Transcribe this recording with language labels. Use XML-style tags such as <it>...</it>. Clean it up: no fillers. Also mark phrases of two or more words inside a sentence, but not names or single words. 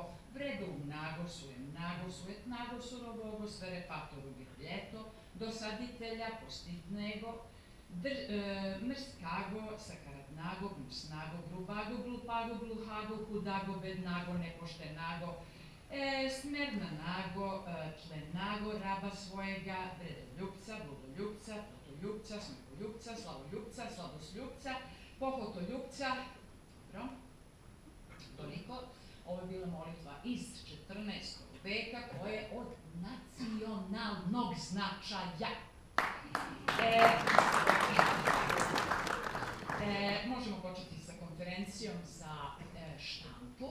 <cu>vredum nago, sujem nago, sujet nago, surovogo, svere patoru ljeto, dosaditelja, postitnego, mrskago, sakaratnago, gnusnago, grubago, glupago, gluhago, hudago, bednago, nepoštenago, smernago, tlenago, raba svojega, vredoljupca, bludoljupca, potoljupca, smekoljupca, slavoljupca, sladosljubica, pohotoljupca.</cu> <sr>Dobro, toliko. Ovo je bila molitva iz 14. veka koja je od nacionalnog značaja. Možemo početi sa konferencijom za štampu.</sr>